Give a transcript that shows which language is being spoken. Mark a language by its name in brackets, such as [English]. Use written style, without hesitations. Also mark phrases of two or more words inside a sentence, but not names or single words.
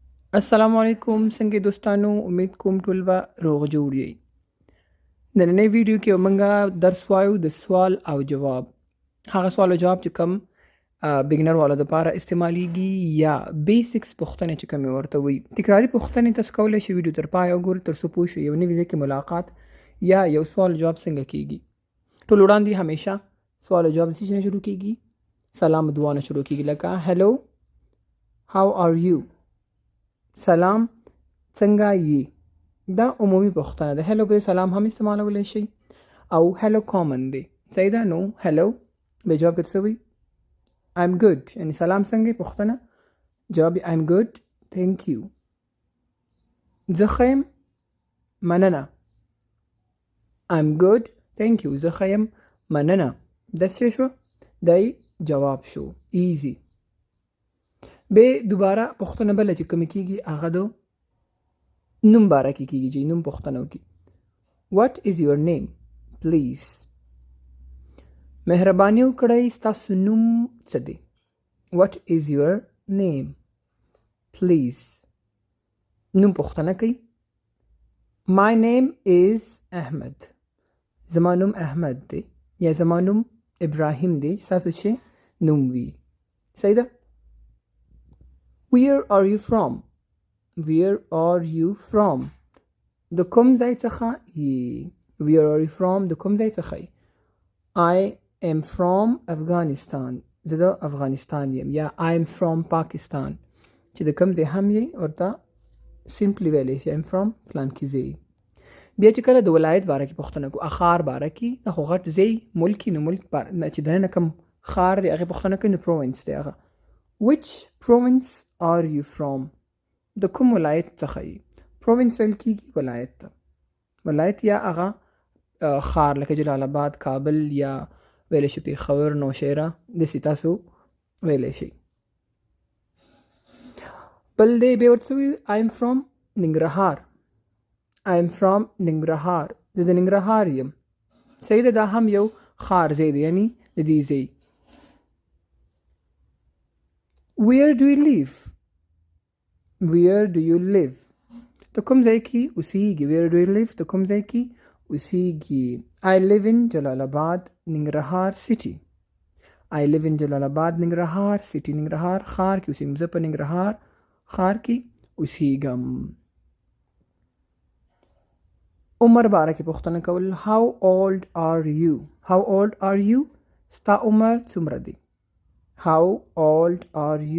[Pashto] السلام علیکم څنګه دوستانو امید کوم ټول به روغ جوړ یئ نننۍ ویډیو کې موږ درس وایو د سوال او جواب هغه سوال او جواب چې کوم بګنر والو لپاره استعمالیږي یا بیسکس پوښتنې چې کوم ورته وي تکراری پوښتنې تاسو کولی شئ ویډیو تر پای وګورئ تر څو پوه شئ یو نوي ځای کې ملاقات یا یو سوال جواب څنګه کیږي ټول وړاندې همیشه سوال او جواب څه نه شروع کیږي سلام دعا نه شروع کیږي لکه هلو [English] how are you [Pashto] سلام څنګه یې دا عمومي پوښتنه ده هلو به سلام هم استعمالولی شي او هلو کامن دی صحیح ده نو هلو به جواب کې څه وي [English] I'm good [Pashto] یعنی سلام څنګه پوښتنه جواب [English] I'm good thank you [Pashto] زه ښه یم مننه [English] I'm good thank you [Pashto] زه ښه یم مننه دا څه شو دی جواب شو ایزی به دوباره پوښتنه بله چې کومه کیږي هغه د نوم باره کې کیږي چې نوم پوښتنه وکړي [English] What is your name please [Pashto] مهرباني وکړئ ستاسو نوم څه دی [English] What is your name please [Pashto] نوم پوښتنه کوي [English] My name is Ahmed [Pashto] زما نوم احمد دی یا زما نوم ابراهیم دی ستاسو چې نوم وي صحیح ده [English] Where are you from? Where are you from? [Pashto] د کوم ځای څخه یې [English] Where are you from? [Pashto] د کوم ځای څخه [English] I am from Afghanistan [Pashto] زه د افغانستان یم یا [English] I am from Pakistan [Pashto] چې د کوم ځای هم یې ورته سمپلی ویلی شي [English] I am from [Pashto] فلان کې ځای بیا چې کله د ولایت باره کې پوښتنه کو اخار باره کې د خو غټ ځای ملک نو ملک چې دننه کوم خار دی هغې پوښتنه کوي نو پروونس دی هغه [English] Which province are you from? [Pashto] د کوم ولایت څخه یې پروونس ویل کیږي ولایت ته ولایت یا هغه خار لکه جلال آباد کابل یا ویلی شي پېښور نوشهره داسې تاسو ویلی شئ بل دی بیا ورته وي [English] I am from ننګرهار I am from ننګرهار [Pashto] زه د ننګرهار یم صحیح ده دا هم یو خار ځای دی یعنی د دې ځای [English] Where do you live? Where do you live? [Pashto] ته کوم ځای کې اوسیږي [English] Where do you live? [Pashto] ته کوم ځای کې اوسیږي [English] I live in جلال آباد ننګرهار city I live in جلال آباد ننګرهار city [Pashto] ننګرهار ښار کې اوسیږم زه په ننګرهار ښار کې اوسیږم عمر باره کې پوښتنه کول [English] How old are you? How old are you? [Pashto] ستا عمر څومره دی [English] How old are you?